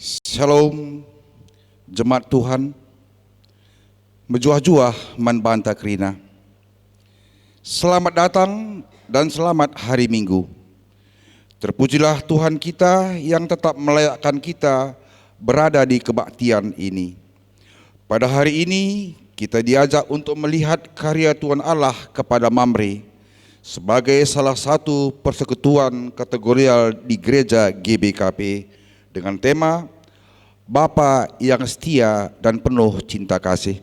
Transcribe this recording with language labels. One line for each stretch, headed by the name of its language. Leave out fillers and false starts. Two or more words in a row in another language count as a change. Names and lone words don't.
Batak Karo: Shalom,
Indonesian: jemaat Tuhan,
Batak Karo: mejuah-juah man banta krina.
Indonesian: Selamat datang dan selamat hari Minggu. Terpujilah Tuhan kita yang tetap melayakkan kita berada di kebaktian ini. Pada hari ini kita diajak untuk melihat karya Tuhan Allah kepada Mamre sebagai salah satu persekutuan kategorial di gereja GBKP dengan tema Bapa yang setia dan penuh cinta kasih.